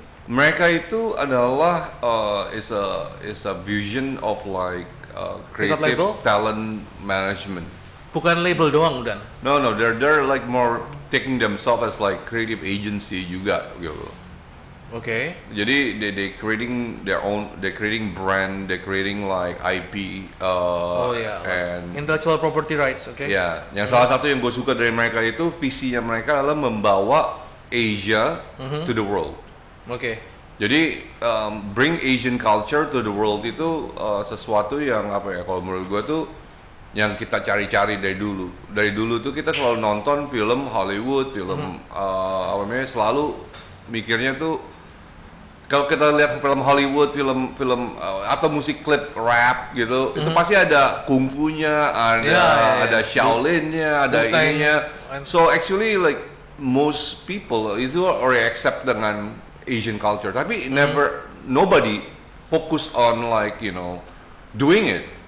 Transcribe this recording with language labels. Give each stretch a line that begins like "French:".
Indonesian: Mereka itu adalah
English: is a vision of like creative talent management.
Indonesian: Bukan label doang udah.
English: No, they're like more taking themselves as like creative agency
Indonesian: juga gitu. Oke.
English: Jadi they creating their own, they creating brand, they creating like IP, and intellectual property rights, oke.
Indonesian: ya, yang salah satu yang gue suka dari mereka itu visinya mereka adalah membawa Asia
English: to the world.
Indonesian: Oke. Jadi
English: bring Asian culture to the world
Indonesian: itu sesuatu yang apa ya? Kalau menurut gue tuh yang kita cari-cari dari dulu. Dari dulu tuh kita selalu nonton film Hollywood, film apa namanya, selalu mikirnya tuh kalau kita lihat film Hollywood, film atau musik klip rap gitu, itu pasti ada kungfunya, ada Shaolin-nya, ada ininya.
English: So actually like most people itu already accept dengan Asian culture, tapi nobody focus on like doing it.